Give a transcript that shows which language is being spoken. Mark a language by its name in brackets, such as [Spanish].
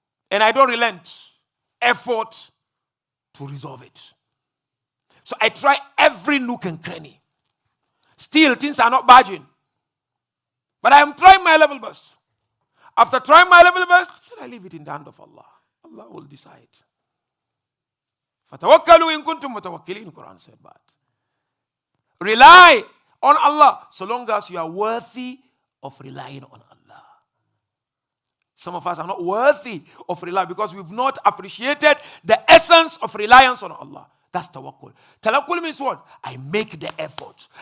[English] And I don't relent effort to resolve it. So I try every nook and cranny. Still, things are not budging. But I am trying my level best. After trying my level best, I leave it in the hand of Allah. Allah will decide. [Arabic] فَتَوَكَّلُوا إِن كُنتُم مُتَوَكِّلِينَ, [English] Quran said that. Rely on Allah so long as you are worthy of relying on Allah. Some of us are not worthy of relying because we've not appreciated the essence of reliance on Allah. That's tawakkul. Tawakkul means what? I make the effort.